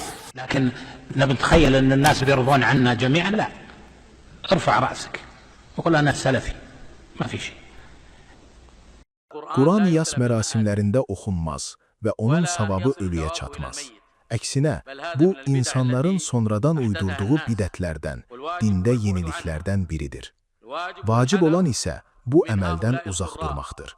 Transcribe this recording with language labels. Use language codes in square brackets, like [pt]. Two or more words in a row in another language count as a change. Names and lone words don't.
[ar] لكن نتخيل أن الناس بيرضون عنا جميعا، لا. ارفع رأسك وقل أنا سلفي. ما في شيء. [az] Quran yas mərasimlərində oxunmaz və onun savabı ölüyə çatmaz. Əksinə, bu insanların sonradan uydurduğu bidətlərdən, dində yeniliklərdən biridir. Vacib olan isə bu əməldən uzaq durmaqdır.